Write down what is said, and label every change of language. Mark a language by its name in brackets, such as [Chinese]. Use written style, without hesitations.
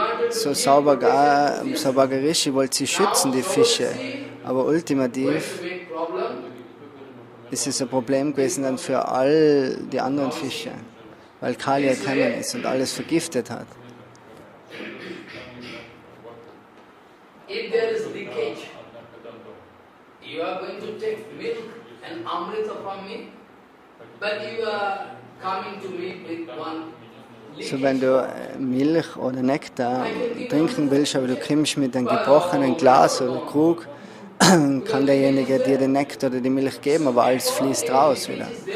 [German] So Saubagarishi wollte sie schützen, die Fische, aber ultimativ ist es ein Problem gewesen dann für all die anderen Fische, weil Kaliya gekommen ist und alles vergiftet hat. [English] If there is leakage, you are going to take milk and amrita from me, but you are coming to me with one. [German] So, wenn du Milch oder Nektar trinken willst, aber du kommst mit einem gebrochenen Glas oder Krug, kann derjenige dir den Nektar oder die Milch geben, aber alles fließt raus wieder.